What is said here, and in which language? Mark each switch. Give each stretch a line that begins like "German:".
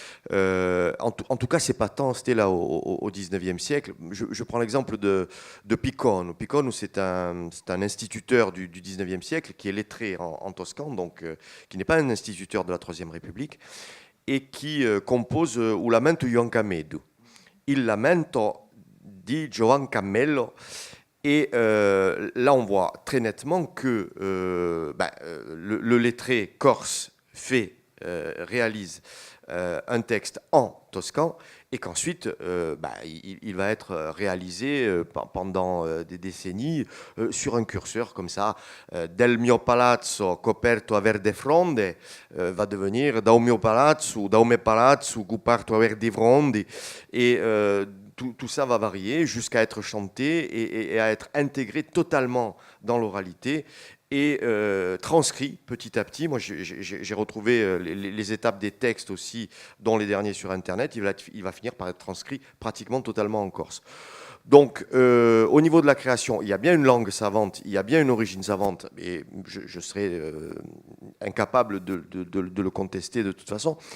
French: En tout cas, c'est pas tant, c'était là au XIXe siècle. Je prends l'exemple de Picone. Picone, c'est un instituteur du XIXe siècle qui est lettré en toscan, donc qui n'est pas un instituteur de la Troisième République, e qui compose un lamento Juan Camedo.
Italian: Il lamento di Giovan Cammello.
French: Et là, on voit très nettement que le lettré corse réalise un texte en toscan et qu'ensuite, il va être réalisé pendant des décennies sur un curseur comme ça.
Italian: Del mio palazzo coperto a verde fronde
French: va devenir
Italian: dal mio palazzo, dal mio palazzo coperto a verde fronde.
French: Et tout ça va varier jusqu'à être chanté et à être intégré totalement dans l'oralité et transcrit petit à petit. Moi, j'ai retrouvé les étapes des textes aussi, dont les derniers sur Internet. Il va finir par être transcrit pratiquement totalement en corse. Donc, au niveau de la création, il y a bien une langue savante, il y a bien une origine savante, et je serais incapable de le contester de toute façon.